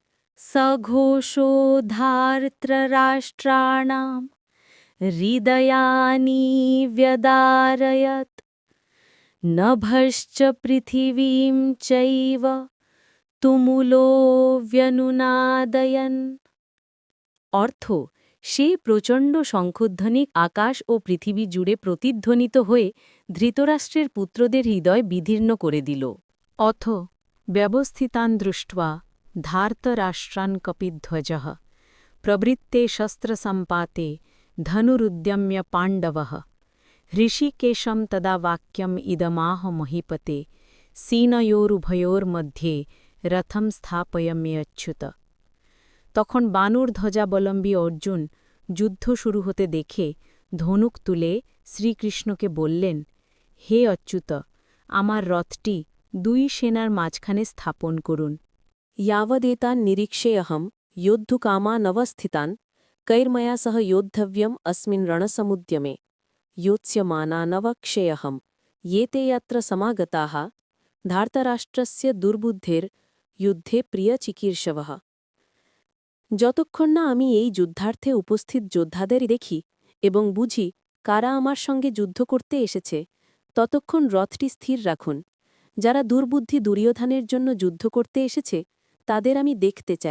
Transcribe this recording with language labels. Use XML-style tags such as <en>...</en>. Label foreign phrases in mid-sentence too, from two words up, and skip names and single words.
<sa>সঘোষোদ্ধার্তরাষ্ট্রাণাং হৃদয়ানি ব্যদারয়ত নভশ্চ পৃথিবীম চৈব তুমুলো ব্যনুনাদয়ন।</sa> <bn>অর্থ: সেই প্রচণ্ড শঙ্খধ্বনি আকাশ ও পৃথিবী জুড়ে প্রতিধ্বনিত হয়ে ধৃতরাষ্ট্রের পুত্রদের হৃদয় বিদীর্ণ করে দিল।</bn> <sa>অথ ব্যবস্থিতান দৃष्ट्वा ধার্তরাষ্ট্রান কপিধ্বজঃ প্রবৃত্তে শস্ত্রসম্পাতে ধনুরুদ্যম্য পাণ্ডবঃ ঋষিকেশম তদা বাক্যম ইদমাহ মহীপতে সেনয়োরুভয়োর্মধ্যে রথম স্থাপয়ম্যচ্যুত।</sa> <bn>তখন বানর ধ্বজাবলম্বী অর্জুন যুদ্ধ শুরু হতে দেখে ধনুক তুলে শ্রীকৃষ্ণকে বললেন, হে অচ্যুত, আমার রথটি দুই সেনার মাঝখানে স্থাপন করুন।</bn> <sa>यावदेतान् निरीक्षेऽहं योद्धुकामानवस्थितान् कैर्मया सह योद्धव्यम् अस्मिन् रणसमुद्यमे योत्स्यमानानवक्षेऽहं ये ते यत्र समागताः ধার্তরাষ্ট্রস্য দুর্বুদ্ধের যুদ্ধে প্রিয়চিকীর্ষবঃ।</sa> <bn>যতক্ষণ না আমি এই যুদ্ধার্থে উপস্থিত যোদ্ধাদের দেখি এবং বুঝি কারা আমার সঙ্গে যুদ্ধ করতে এসেছে, ততক্ষণ রথটি স্থির রাখুন। যারা দুর্বুদ্ধি দুর্যোধনের জন্য যুদ্ধ করতে এসেছে তাদের আমি দেখতে চাই।</bn>